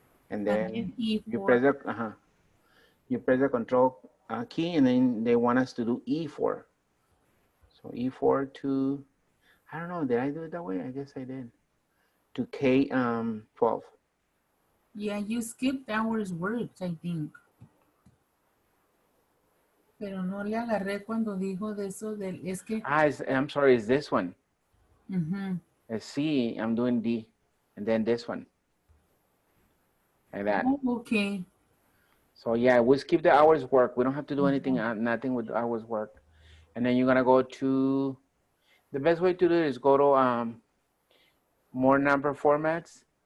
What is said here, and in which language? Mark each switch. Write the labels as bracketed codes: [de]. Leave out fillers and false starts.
[en] And then you press the control key, and then they want us to do E4. So E4 to, I don't know, did I do it that way? I guess I did. To K12. Yeah, you skipped hours worked, I think. [es] Pero no le agarré cuando dijo de eso del, es que, [en] I'm sorry, it's this one. ujú. It's C, I'm doing D, and then this one, like that. Oh, okay. So yeah, we skip the hours work. We don't have to do anything, Uh-huh. nothing with hours work. And then you're gonna go to, the best way to do it is go to more number formats.